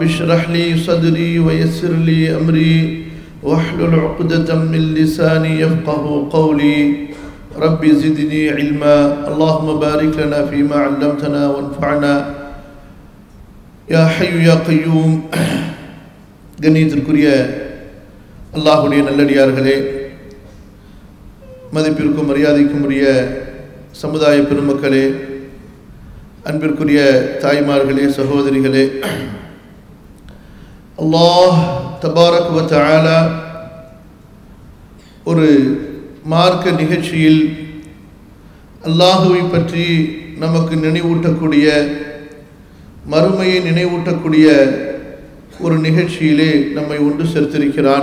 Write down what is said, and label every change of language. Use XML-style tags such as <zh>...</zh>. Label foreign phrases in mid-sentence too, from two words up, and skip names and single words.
<ar>اشرح لي صدري ويسر لي أمري واحلل عقدة من لساني يفقه قولي رب زدني علما اللهم بارك لنا فيما علمتنا وانفعنا يا حي يا قيوم</ar> <ta>கண்ணியத்திற்குரிய அல்லாஹ்வுடைய நல்லடியார்களே, மதிப்பிற்கும் மரியாதைக்கும் உரிய சமுதாய பெருமக்களே, அன்பிற்குரிய தாய்மார்களே, சகோதரிகளே,</ta> <ar>الله تبارك وتعالى</ar> <ta>ஒரு மார்க்க நிகழ்ச்சியில் அல்லாஹுவை பற்றி நமக்கு நினைவூட்டக்கூடிய, மறுமையை நினைவூட்டக்கூடிய ஒரு நிகழ்ச்சியிலே நம்மை ஒன்று சேர்த்திருக்கிறான்.</ta>